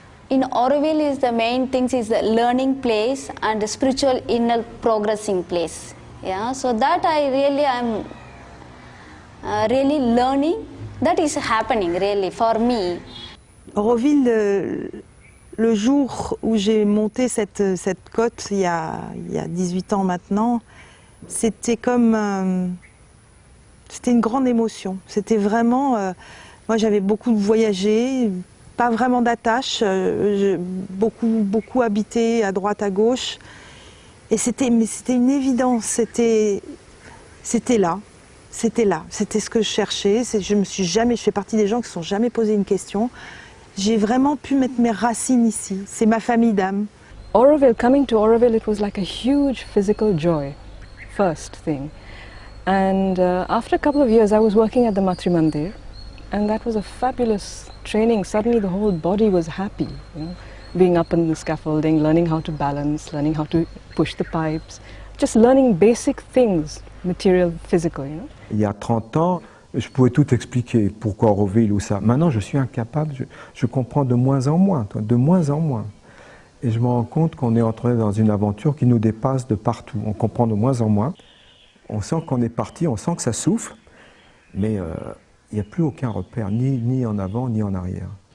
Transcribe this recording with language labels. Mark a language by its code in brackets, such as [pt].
[en] In Auroville is the main things is the learning place and the spiritual inner progressing place. Yeah, so that I really am really learning. That is happening really for me. [fr] Auroville, le jour où j'ai monté cette côte, il y a 18 ans maintenant, c'était comme... c'était une grande émotion. C'était vraiment... moi j'avais beaucoup voyagé, pas vraiment d'attache, beaucoup habité à droite, à gauche. Et c'était une évidence, c'était là. C'était là, c'était ce que je cherchais. Je fais partie des gens qui ne se sont jamais posé une question. J'ai vraiment pu mettre mes racines ici. C'est ma famille d'âme. [en] Auroville, coming to Auroville, it was like a huge physical joy. first thing. And after a couple of years, I was working at the Matri Mandir, and that was a fabulous training. Suddenly the whole body was happy, you know, being up in the scaffolding, learning how to balance, learning how to push the pipes, just learning basic things, material, physical, you know. [fr] Il y a 30 ans, je pouvais tout expliquer, pourquoi Auroville ou ça. Maintenant, je suis incapable, je comprends de moins en moins, de moins en moins. Et je me rends compte qu'on est entré dans une aventure qui nous dépasse de partout. On comprend de moins en moins. On sent qu'on est parti, on sent que ça souffle, mais il n'y a plus aucun repère, ni en avant, ni en arrière.